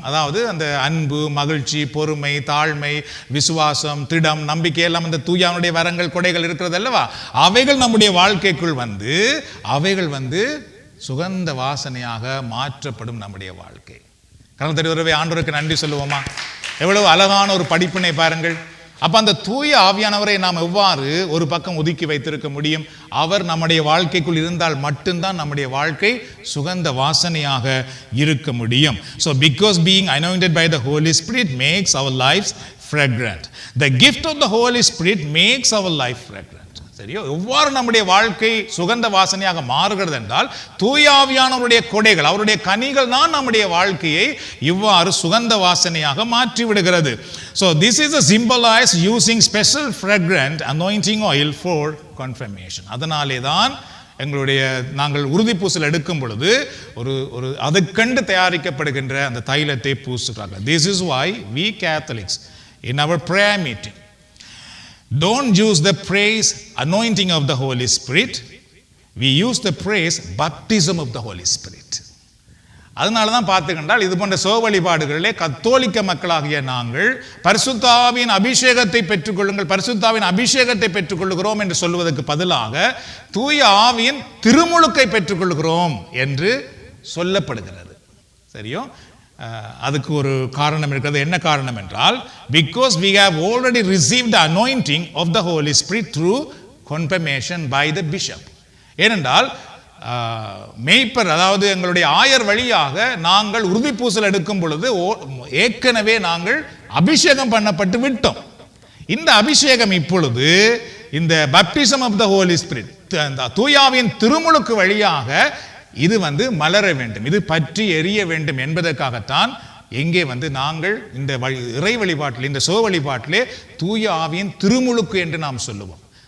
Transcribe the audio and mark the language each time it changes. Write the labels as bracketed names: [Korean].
[Tamil] அதாவது அந்த அன்பு, மகிழ்ச்சி, பொறுமை, தாழ்மை, விசுவாசம், திடம், நம்பிக்கை எல்லாம் இந்த தூயானுடைய வரங்கள் கொடைகள் இருக்கிறது அல்லவா, அவைகள் நம்முடைய வாழ்க்கைக்குள் வந்து அவைகள் வந்து சுகந்த வாசனையாக மாற்றப்படும் நம்முடைய வாழ்க்கை. கடவுள் தெரிவரவே ஆண்டவருக்கு நன்றி சொல்லுவோமா? எவ்வளவு அழகான ஒரு படிப்பினை பாருங்கள். அப்ப அந்த தூய ஆவியானவரை நாம் எவ்வாறு ஒரு பக்கம் ஒதுக்கி வைத்திருக்க முடியும்? அவர் நம்முடைய வாழ்க்கைக்குள் இருந்தால் மட்டும்தான் நம்முடைய வாழ்க்கை சுகந்த வாசனையாக இருக்க முடியும். [English] So because being anointed by the Holy Spirit makes our lives fragrant. The gift of the Holy Spirit makes our life fragrant. [Tamil] சரியோ, எவ்வாறு நம்முடைய வாழ்க்கை சுகந்த வாசனையாக மாறுகிறது என்றால், தூய ஆவியானவருடைய கொடைகள், அவருடைய கனிகள் தான் நம்முடைய வாழ்க்கையை இவ்வாறு சுகந்த வாசனையாக மாற்றி விடுகிறது. [English] So this is a symbolized using special fragrant anointing oil for confirmation. [Tamil] அதனாலே தான் எங்களுடைய நாங்கள் உறுதி பூசல் எடுக்கும் பொழுது ஒரு அதுக்கண்டு தயாரிக்கப்படுகின்ற அந்த தைலத்தை பூசுகிறார்கள். [English] This is why we Catholics in our prayer meeting don't use the praise anointing of the Holy Spirit, we use the praise baptism of the Holy Spirit. [Tamil] அதனால தான் பார்த்துக்கின்றால் இது போன்ற சோ வழிபாடுகளிலே கத்தோலிக்க மக்களாகிய நாங்கள் பரிசுத்த ஆவியின் அபிஷேகத்தை பெற்றுக்கொள்ளுங்கள், பரிசுத்த ஆவியின் அபிஷேகத்தை பெற்றுக்கொள்கிறோம் என்று சொல்வதற்கு பதிலாக தூய ஆவியின் திருமுழுக்கை பெற்றுக்கொள்கிறோம் என்று சொல்லப்படுகிறது. சரியோ? அதுக்கு ஒரு காரணம் இருக்கிறது. என்ன காரணம் என்றால், [English] because we have already received the anointing of the Holy Spirit through confirmation by the bishop. [Tamil] ஏனென்றால் மேய்ப்பர், அதாவது எங்களுடைய ஆயர் வழியாக நாங்கள் உறுதிப்பூசல் எடுக்கும் பொழுது ஏற்கனவே நாங்கள் அபிஷேகம் பண்ணப்பட்டு விட்டோம். இந்த அபிஷேகம் இப்பொழுது இந்த [English] baptism of the Holy Spirit, [Tamil] தூயாவின் திருமுழுக்கு வழியாக இது மலர வேண்டும், இது பற்றி எரிய வேண்டும் என்பதற்காகத்தான் எங்கே நாங்கள் இந்த இறை வழிபாட்டில், இந்த சோ வழிபாட்டிலே தூய ஆவியின் திருமுழுக்கு என்று நாம் சொல்லுவோம்.